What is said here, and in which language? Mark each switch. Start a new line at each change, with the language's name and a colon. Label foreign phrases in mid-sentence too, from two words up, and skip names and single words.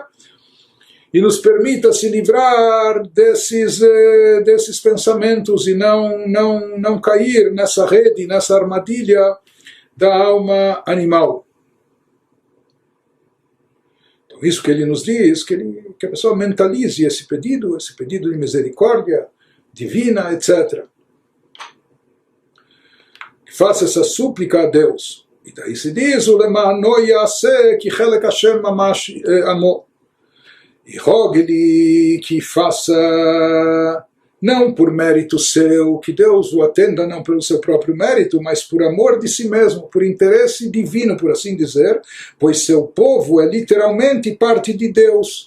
Portuguese: E nos permita se livrar desses pensamentos e não cair nessa rede, nessa armadilha da alma animal. Então, isso que ele nos diz, que a pessoa mentalize esse pedido de misericórdia divina, etc. Faça essa súplica a Deus. E daí se diz,
Hebrew: ולמענו יעשה כי חלק השם ממש עמו.
Portuguese: E rogue-lhe que faça, não por mérito seu, que Deus o atenda não pelo seu próprio mérito, mas por amor de si mesmo, por interesse divino, por assim dizer, pois seu povo é literalmente parte de Deus.